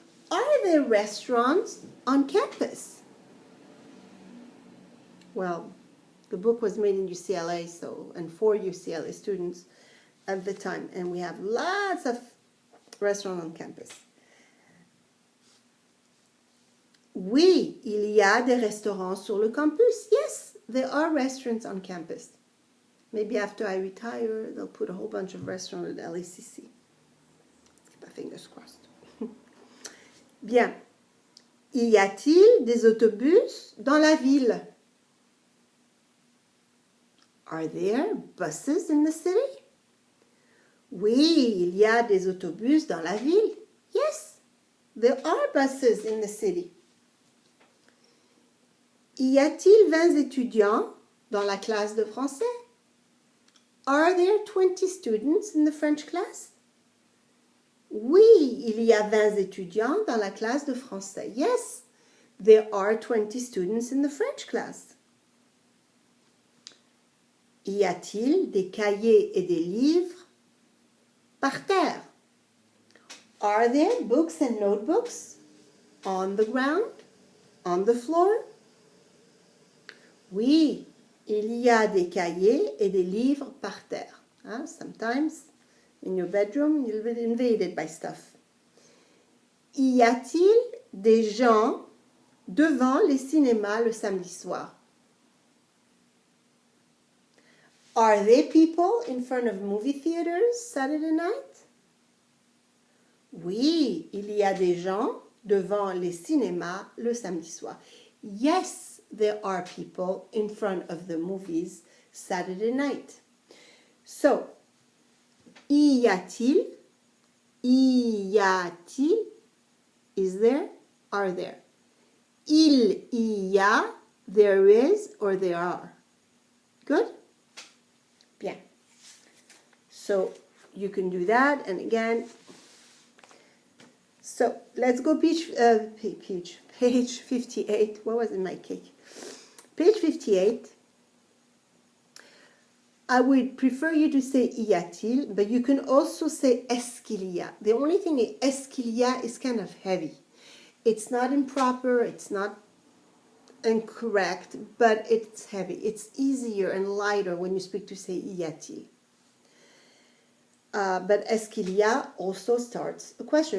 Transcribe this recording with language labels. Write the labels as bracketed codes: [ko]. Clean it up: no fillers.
[en] Are there restaurants on campus? Well, the book was made in UCLA, and for UCLA students at the time, and we have lots of restaurants on campus. [fr] Oui, il y a des restaurants sur le campus. [en] Yes, there are restaurants on campus. Maybe after I retire, they'll put a whole bunch of restaurants at LACC. Keep my fingers crossed. [fr] Bien. Y a-t-il des autobus dans la ville? [en] Are there buses in the city? [fr] Oui, il y a des autobus dans la ville. [en] Yes, there are buses in the city. [fr] Y a-t-il 20 étudiants dans la classe de français? [en] Are there 20 students in the French class? [fr] Oui, il y a 20 étudiants dans la classe de français. [en] Yes, there are 20 students in the French class. [fr] Y a-t-il des cahiers et des livres par terre? [en] Are there books and notebooks on the ground, on the floor? [fr] Oui, il y a des cahiers et des livres par terre. [en] Sometimes in your bedroom you'll be invaded by stuff. [fr] Y a-t-il des gens devant les cinémas le samedi soir? [en] Are there people in front of movie theaters Saturday night? [fr] Oui, il y a des gens devant les cinémas le samedi soir. [en] Yes, there are people in front of the movies Saturday night. So, y a-t-il? Y a-t-il? Is there? Are there? Il y a, there is, or there are. Good? Bien. So, you can do that, and again, so let's go page 58. What was in my cake? Page 58. I would prefer you to say y a-t-il, but you can also say est-ce qu'il y a. The only thing is est-ce qu'il y a is kind of heavy. It's not improper, it's not incorrect, but it's heavy. It's easier and lighter when you speak to say y a-t-il. But est-ce qu'il y a also starts a question.